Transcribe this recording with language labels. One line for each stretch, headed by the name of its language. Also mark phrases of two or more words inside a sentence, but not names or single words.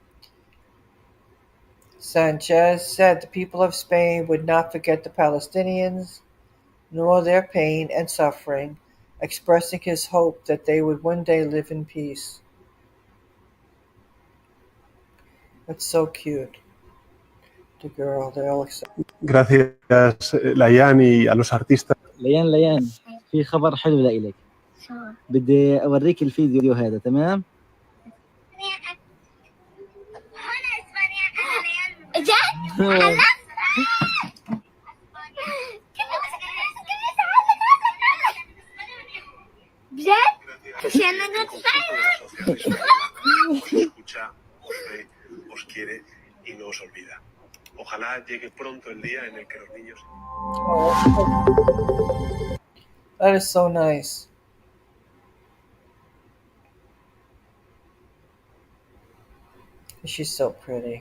English: Sanchez said the people of Spain would not forget the Palestinians, nor their pain and suffering, expressing his hope that they would one day live in peace. That's so cute. The girl, they're all excited.
Spanish: Gracias, Layan, y a los artistas.
Arabic: ليان في خبر حلو لإلك. بدي أوريك الفيديو هذا تمام؟ جد؟ بجد؟ عشان أنا
Spanish: escucha, os ve, os quiere y no os olvida. Ojalá llegue pronto el día en el que los niños.
English: That is so nice. She's so pretty.